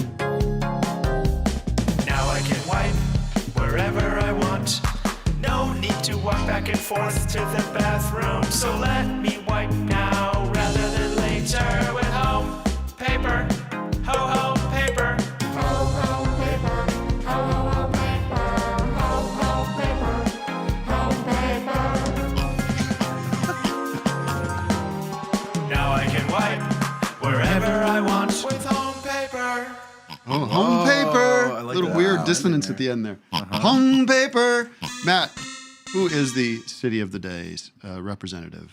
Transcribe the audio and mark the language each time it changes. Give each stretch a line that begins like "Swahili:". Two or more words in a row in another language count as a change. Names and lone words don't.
English: Now I can wipe wherever I want. No need and forth to the bathroom. So let me wipe now rather than later with home paper. Ho ho paper. Ho ho paper. Ho ho paper. Ho ho paper. Ho paper. Now I can wipe wherever I want with home paper. Oh, home paper. I like Little that. weird dissonance at the end there. Home paper. Matt, who is the City of the Day's representative?